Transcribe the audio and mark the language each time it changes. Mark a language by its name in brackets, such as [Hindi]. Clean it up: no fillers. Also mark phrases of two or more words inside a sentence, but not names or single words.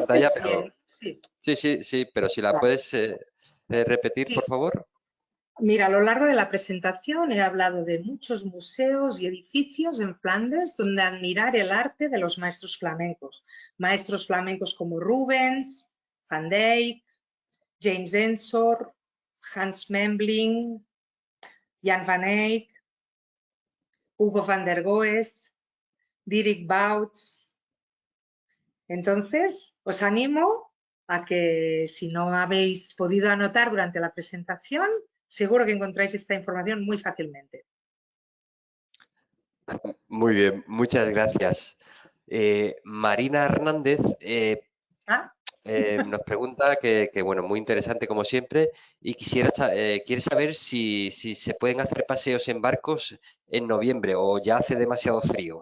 [Spanish] pantalla, estáis pero bien? Sí. sí, pero si la Vale. puedes repetir, Sí. por favor. Mira, a lo largo de la presentación he hablado de muchos museos y edificios en Flandes donde admirar el arte de los maestros flamencos. Maestros flamencos como Rubens, Van Dyck, James Ensor, Hans Memling, Jan van Eyck, Hugo van der Goes, Dirk Bouts. Entonces, os animo a que si no habéis podido anotar durante la presentación, seguro que encontráis esta información muy fácilmente. Muy bien, muchas gracias. Marina Hernández nos pregunta que, bueno, muy interesante como siempre, y quiere saber si se pueden hacer paseos en barcos en noviembre o ya hace demasiado frío.